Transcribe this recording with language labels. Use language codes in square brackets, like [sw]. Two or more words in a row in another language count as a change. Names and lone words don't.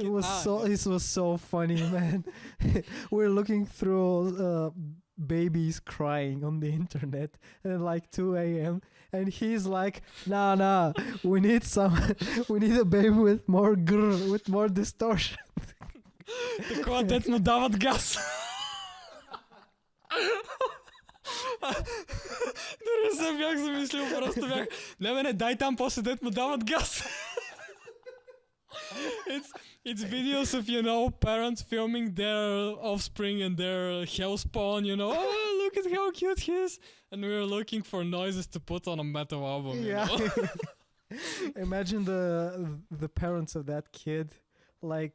[en] It was so funny, man. We're looking through babies crying on the internet at like 2 a.m. and he's like, nah, we need a baby with more with more distortion. [bg] Такова дет му дават газ. Дори не се бях замислил, просто бях, не, дай там после дет му дават газ. [en] It's videos of, parents filming their offspring and their hell spawn, oh, look at how cute he is. And we were looking for noises to put on a metal album, Yeah. Imagine the parents of that kid, like...